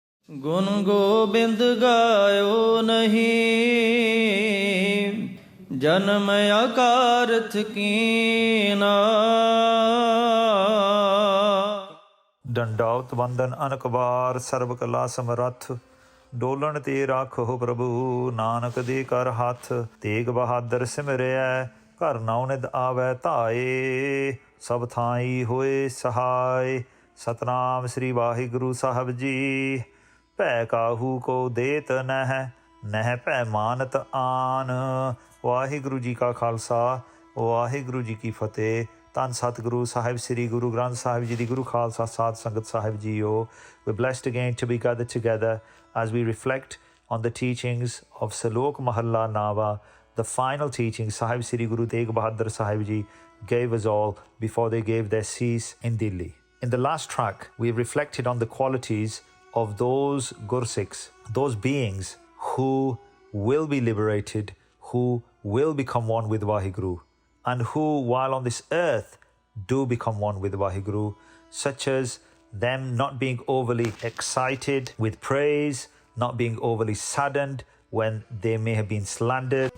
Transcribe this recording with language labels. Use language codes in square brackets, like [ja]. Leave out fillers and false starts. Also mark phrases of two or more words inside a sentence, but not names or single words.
[pa] ਗੁਣ ਗੋਬਿੰਦ ਗਾਇਓ ਨਹੀਂ, ਜਨਮ ਅਕਾਰਥ ਕੀਨਾ। ਡੰਡਾਉਤ ਬੰਦਨ ਅਨਕ ਵਾਰ ਸਰਬ ਕਲਾ ਸਮਰੱਥ, ਡੋਲਣ ਤੇ ਰਾਖੋ ਪ੍ਰਭੂ ਨਾਨਕ ਦੇ ਕਰ ਹੱਥ। ਤੇਗ ਬਹਾਦਰ ਸਿਮਰਿਐ ਘਰ ਨਾਉ ਨਿਦ ਆਵੈ ਧਾਏ, ਸਭ ਥਾਈ ਹੋਏ ਸਹਾਏ। ਸਤਨਾਮ ਸ੍ਰੀ ਵਾਹਿਗੁਰੂ ਸਾਹਿਬ ਜੀ। ਭੈ ਕਾਹੂ ਕੋ ਦੇਤ ਨਹਿ, ਨਹਿ ਭੈ ਮਾਨਤ ਆਨ। ਵਾਹਿਗੁਰੂ ਜੀ ਕਾ ਖਾਲਸਾ, ਵਾਹਿਗੁਰੂ ਜੀ ਕੀ ਫਤਿਹ। ਧੰਨ ਸਤਿਗੁਰੂ ਸਾਹਿਬ ਸ੍ਰੀ ਗੁਰੂ ਗ੍ਰੰਥ ਸਾਹਿਬ ਜੀ ਦੀ ਗੁਰੂ ਖਾਲਸਾ ਸਾਧ ਸੰਗਤ ਸਾਹਿਬ ਜੀਓ। [en] We're blessed again to be gathered together as we reflect on the teachings of Salok Mahalla Nava, the final teachings Sahib Sri Guru Tegh Bahadur Sahib Ji gave us all before they gave their cease in Delhi. In the last track, we reflected on the qualities of those Gursikhs, those beings who will be liberated, who will become one with Vaheguru, and who, while on this earth, do become one with Vaheguru, such as them not being overly excited with praise, not being overly saddened when they may have been slandered.